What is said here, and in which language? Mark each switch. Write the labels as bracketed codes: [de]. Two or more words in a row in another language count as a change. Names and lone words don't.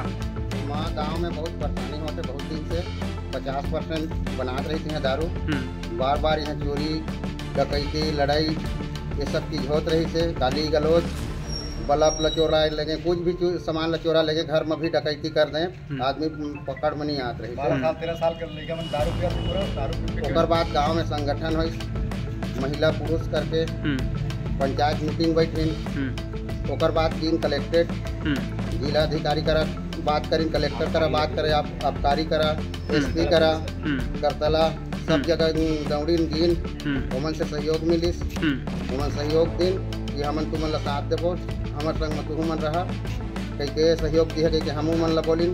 [hne] वहाँ गाँव में बहुत परेशानी होते, बहुत दिन से 50% बनात रही थी दारू। बार बार यहाँ चोरी डकैती लड़ाई ये सब चीज होत रही से, गाली गलौज बल्ब लचोरा लगे, कुछ भी सामान लचोरा लगे, घर में भी डकैती कर दें, आदमी पकड़ में नहीं आत रही। 13 साल के लड़का मन दारू पिया। ओकर बाद गाँव में संगठन हुई, महिला पुरुष करके पंचायत मीटिंग बैठी। ओकर बाद दिन कलेक्ट्रेट जिला अधिकारी करा बात करी, कलेक्टर करा बात करे, आबकारी करा, एसपी करा, करतला सब जगह दौड़ी गिन, ओमन से सहयोग मिलिस, ओमन सहयोग दिन कि हमन तुमन ला साथ देबो, हमर संग में तुहू मन रहा कई के सहयोग दिए कई के हमू मन ला बोलिन।